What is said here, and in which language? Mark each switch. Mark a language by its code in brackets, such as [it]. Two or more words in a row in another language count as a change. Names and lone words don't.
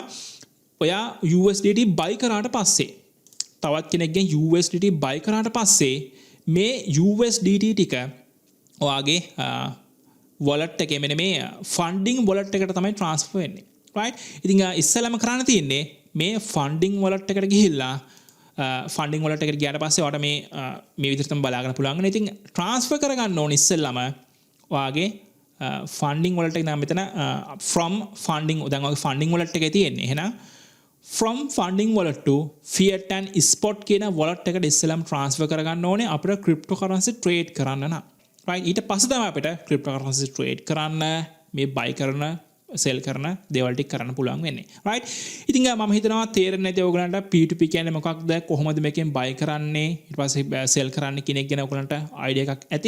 [si] ඔයා USDT buy කරාට පස්සේ තවත් කෙනෙක්ගෙන් USDT buy කරාට පස්සේ මේ USDT ටික ඔයාගේ wallet එකේ මෙන්න මේ [en] funding wallet [si] එකට තමයි transfer වෙන්නේ. right? ඉතින් ඉස්සෙල්ලාම කරන්න තියෙන්නේ මේ [en] funding wallet [si] එකට ගිහිල්ලා [en] funding wallet [si] එකට ගියාට පස්සේ ඔයාලට මේ විදිහට තමයි බලාගන්න පුළුවන්. ඉතින් transfer කරගන්න ඕනේ ඉස්සෙල්ලාම ඔයාගේ [en] funding wallet [si] එක නම් මෙතන [en] from funding [si] දැන් ඔයාගේ [en] funding wallet [si] එකේ තියෙන්නේ. එහෙනම් [en] from funding wallet to fiat and spot [si] කියන wallet එකට ඉස්සෙල්ලාම transfer කරගන්න ඕනේ අපිට [en] cryptocurrency trade [si] කරන්න නම්. right? ඊට පස්සේ තමයි අපිට [en] cryptocurrency trade [si] කරන්න මේ buy කරන sell කරන දේවල් ටික කරන්න පුළුවන් වෙන්නේ. right? ඉතින් මම හිතනවා තේරෙන්නේ නැති ඔයගලන්ට P2P කියන්නේ මොකක්ද කොහොමද මේකෙන් buy කරන්නේ ඊට පස්සේ sell කරන්නේ කියන එක ගැන ඔයගලන්ට idea එකක් ඇති.